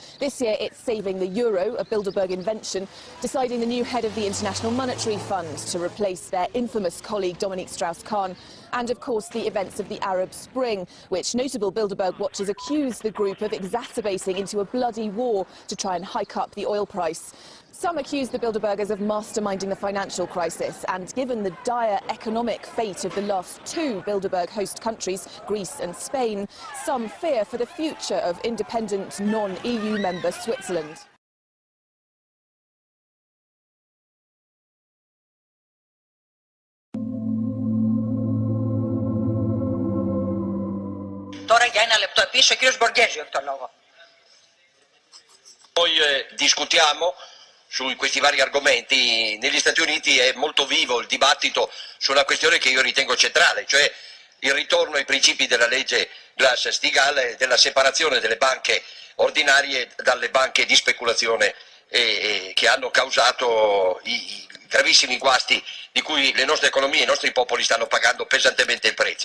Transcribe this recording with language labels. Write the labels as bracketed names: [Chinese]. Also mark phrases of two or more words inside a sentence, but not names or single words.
[English] This year it's saving the euro, a Bilderberg invention, deciding the new head of the International Monetary Fund to replace their infamous colleague Dominique Strauss-Kahn, and of course the events of the Arab Spring, which notable Bilderberg watchers accuse the group of exacerbating into a bloody war to try and hike up the oil price. Some accuse the Bilderbergers of masterminding the financial crisis, and given the dire economic fate of the last 2 Bilderberg host countries, Greece and Spain, some fear for the future of independent non-EU member Switzerland. [Greek] Τώρα για ένα λεπτό επίσης ο κύριος Μποργέζιο έχει το λόγο. [Italian] Noi discutiamo su questi vari argomenti. Negli Stati Uniti è molto vivo il dibattito su una questione che io ritengo centrale, cioè il ritorno ai principi della legge Glass-Steagall, della separazione delle banche ordinarie dalle banche di speculazione che hanno causato i gravissimi guasti di cui le nostre economie e i nostri popoli stanno pagando pesantemente il prezzo.